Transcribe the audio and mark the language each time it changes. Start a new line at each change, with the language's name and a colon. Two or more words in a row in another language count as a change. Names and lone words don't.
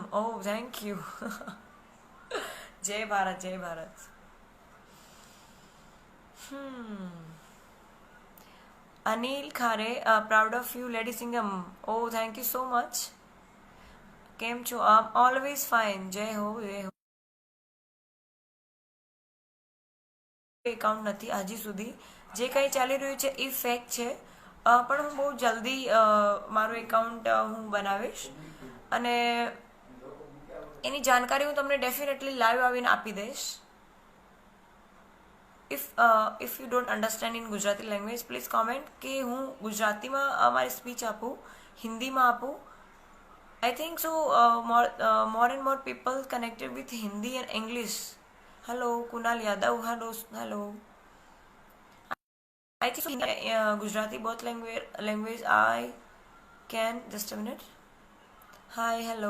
English: Oh, thank you.
Hindi: जय भारत, जय भारत.
English: Anil Khare, proud of you, Lady Singham. Oh, thank you so much. Came to always fine.
Hindi: जय हो, जय हो.
Gujarati: એકાઉન્ટ નથી હજી સુધી જે કંઈ ચાલી રહ્યું છે એ ફેક છે પણ હું બહુ જલ્દી મારું એકાઉન્ટ હું બનાવીશ અને એની જાણકારી હું તમને
English: definitely live
Gujarati: આવીને આપી દઈશ.
English: if you don't understand in Gujarati language please comment
Gujarati: કે હું ગુજરાતીમાં મારી સ્પીચ આપું, હિન્દીમાં આપું.
English: I think so. More and more people connected with Hindi and English. Hello, Kunal Yadav. Hello. I think so, Gujarati both language I can. Just a minute. Hi, hello.